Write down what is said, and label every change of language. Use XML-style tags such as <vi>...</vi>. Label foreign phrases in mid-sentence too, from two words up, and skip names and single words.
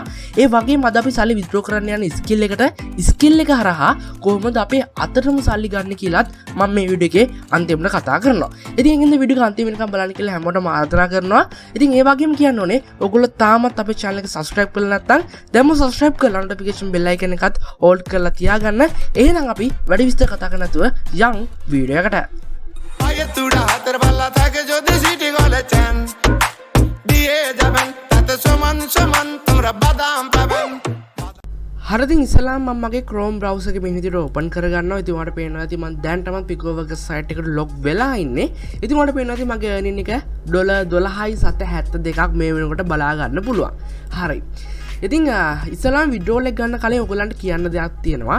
<si>ඒ වගේම අද අපි සල්ලි withdraw කරන්න යන skill එකට skill එක හරහා කොහොමද අපේ අතටම සල්ලි ගන්න කියලාත් මම මේ වීඩියෝ එකේ අන්තිමට කතා කරනවා. ඉතින් ඒකින්ද වීඩියෝ එක අන්තිම වෙනකම් බලන්න කියලා හැමෝටම ආරාධනා කරනවා. ඉතින් ඒ වගේම කියන්න ඕනේ ඔයගොල්ලෝ තාමත් අපේ channel එක subscribe කරලා නැත්නම් දැන්ම subscribe කරලා</si> <en>notification bell icon</en> <si>එකත් all කරලා තියාගන්න. එහෙනම් අපි වැඩි විස්තර කතා කරන්න නැතුව යන් වීඩියෝ එකට. तुड़ा हाथ वाला था के जो सिटी वाले चैन दिए जबन तत सुमन सुमन तुमरा बादाम पवन හරිදින් ඉස්සලාම් මම මගේ Chrome browser එකේ මේ විදිහට open කරගන්නවා. ඉතින් ඔයාලට පේනවා ඇති මම දැන් තමයි Picoworkers site එකට log වෙලා ඉන්නේ. ඉතින් ඔයාලට පේනවා ඇති මගේ earning එක $12.72ක් මේ වෙනකොට බලා ගන්න පුළුවන්. හරි. ඉතින් ඉස්සලාම් වීඩියෝ එක ගන්න කලින් ඔයගොල්ලන්ට කියන්න දෙයක් තියෙනවා.</si>